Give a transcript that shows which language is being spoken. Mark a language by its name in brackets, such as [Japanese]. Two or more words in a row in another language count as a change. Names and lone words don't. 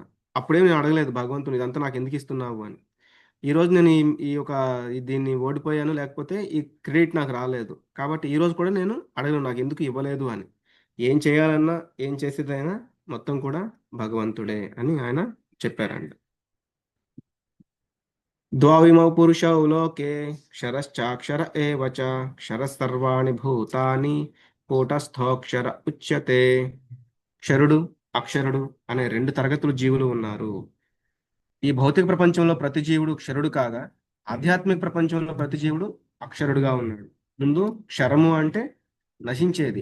[Telugu] అప్పుడేమి నేను అడగలేదు భగవంతుని ఇదంతా నాకెందుకు ఇస్తున్నావు అని. ఈరోజు నేను ఈ ఈ యొక్క దీన్ని ఓడిపోయాను, లేకపోతే ఈ క్రెడిట్ నాకు రాలేదు. కాబట్టి ఈరోజు కూడా నేను అడగను నాకెందుకు ఇవ్వలేదు అని. ఏం చేయాలన్నా, ఏం చేసేదైనా మొత్తం కూడా భగవంతుడే అని ఆయన చెప్పారండి. [Sanskrit] द्वाविमौ पुरुषौ लोके क्षरश्चाक्षर एव च क्षरः सर्वाणि భూతాని కూటస్థోక్షర ఉచ్యతే. [Telugu] క్షరుడు, అక్షరుడు అనే రెండు తరగతుల జీవులు ఉన్నారు. ఈ భౌతిక ప్రపంచంలో ప్రతి జీవుడు క్షరుడు కాగా, ఆధ్యాత్మిక ప్రపంచంలో ప్రతి జీవుడు అక్షరుడుగా ఉన్నాడు. ముందు క్షరము అంటే నశించేది.